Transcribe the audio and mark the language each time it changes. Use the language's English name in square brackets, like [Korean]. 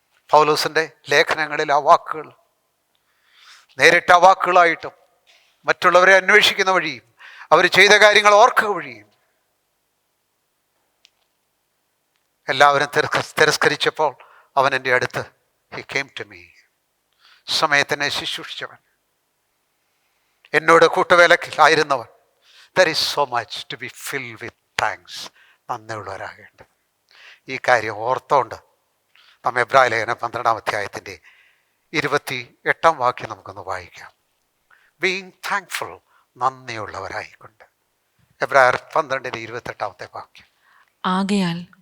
[Malayalam] പൗലോസിന്റെ ലേഖനങ്ങളിൽ ആ വാക്കുകൾ നേരിട്ട വാക്കുകളായിട്ടും മറ്റുള്ളവരെ അന്വേഷിക്കുന്ന വഴിയും അവർ ചെയ്ത കാര്യങ്ങൾ ഓർക്കുക വഴിയും എല്ലാവരും തിരസ്കരിച്ചപ്പോൾ അവൻ എൻ്റെ അടുത്ത്, [English] he came to me. [Malayalam] സമയത്തിനെ ശുശ്രൂഷിച്ചവൻ, എന്നോട് കൂട്ടുവേലക്കായിരുന്നവൻ. [English] There is so much to be filled with thanks. [Malayalam] നന്ദിയുള്ളവരാകേണ്ടത്. ഈ കാര്യം ഓർത്തോണ്ട് നാം എബ്രായ ലേഖനം 12-ാം അധ്യായത്തിൻ്റെ 28-ാം വാക്യം നമുക്കൊന്ന് വായിക്കാം. [English] being thankful, [Malayalam] നന്ദിയുള്ളവരായിക്കൊണ്ട്. എബ്രായർ 12-ന്റെ 28-ാമത്തെ വാക്യം. ആകയാൽ